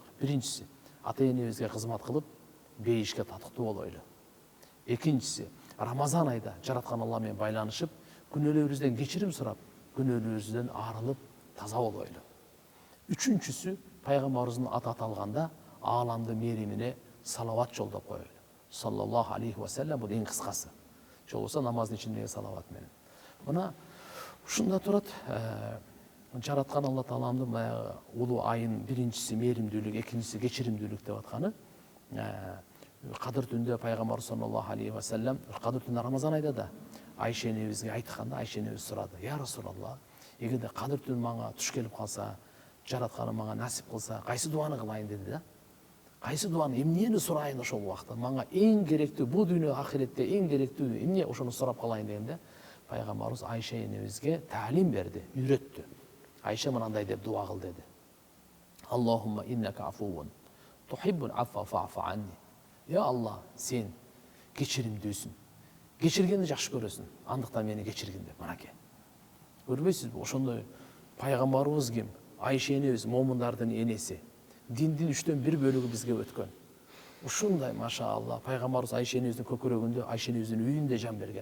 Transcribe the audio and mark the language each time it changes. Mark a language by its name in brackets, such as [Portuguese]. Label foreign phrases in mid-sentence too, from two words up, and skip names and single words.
[Kyrgyz] Биринчиси, ата-энебизге кызмат кылып, бейишке татыктуу болойлу. Экинчиси, Рамазан айда жараткан Алла менен байланышып, күнөөлөрүбүздөн кечирим сурап, күнөөлөрүбүздөн арылып, таза болойлу. Үчүнчүсү, пайгамбарыбыздын аты аталганда ааламды мейримине салават жолдоп коелу. [Arabic] صلى الله عليه وسلم, [Kyrgyz] бул эң кыскасы. Жол болсо намаздын ичиндеги салават менен. Мына ушунда турат, жараткан Алла Тааламдын баягы улуу айын биринчиси мейримдүүлүк, экинчиси кечиримдүүлүк деп атканы. Кадыр түндө пайгамбар [Arabic] صلى الله عليه وسلم, [Kyrgyz] кадыр түндө Рамазан айда да Айша энебизге айтканда, Айша энебиз сурады: [Arabic] "يا رسول الله, [Kyrgyz] эгерде кадыр түн мага туш келип калса, жаратканым мага насип кылса, кайсы дуаны кылайын?" деди да. Кайсы дуаны, эмнени сурайын ошол убакта? Мага эң керектүү, бул дүйнө ахиретте эң керектүү эмне, ошону сурап калайын дегенде, пайгамбарыбыз Айша энебизге таалим берди, үйрөттү. Айша мынандай деп дуа кыл деди: [Arabic] "اللهم إنك عفو تحب العفو فاعف عني." [Kyrgyz] Я Алла, сен кечиримдүүсүң. Кечиргенди жакшы көрөсүң. Андыктан мени кечиргин деп. Мынакей. Көрбөйсүзбү? Ошондой пайгамбарыбыз ким? Айша энебиз момундардын энеси. Диндин 3/1 бөлүгү бизге өткөн. Ушундай машаалла пайгамбарыбыз Айша энебиздин көкүрөгүндө, Айша энебиздин үйүндө жан берген.